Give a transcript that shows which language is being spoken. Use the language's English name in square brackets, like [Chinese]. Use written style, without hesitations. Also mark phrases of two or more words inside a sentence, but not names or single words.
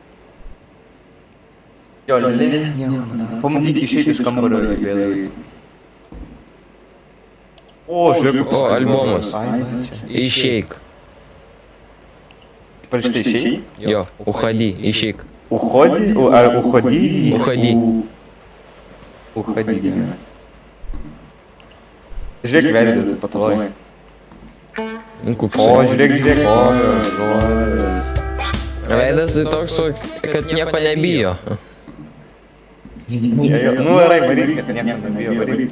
[Lithuanian] Jo, lėlė nieko nedaro. Pamatyk išeiti iš kambario ir vėl. O, žiūrėk. O, albumas. Ai, va, čia. Išeik. Parašyta išeik? Jo, uходи, išeik. [Russian] Уходи? Ar уходи? Уходи. Уходи, [Lithuanian] gerai. Žiūrėk veidą, patalai. Nu, koks. O, žiūrėk. O, žodis. Veidas tai toks, kad nieko nebijo. Nu, gerai, varyk, kad nieko nebijo, varyk.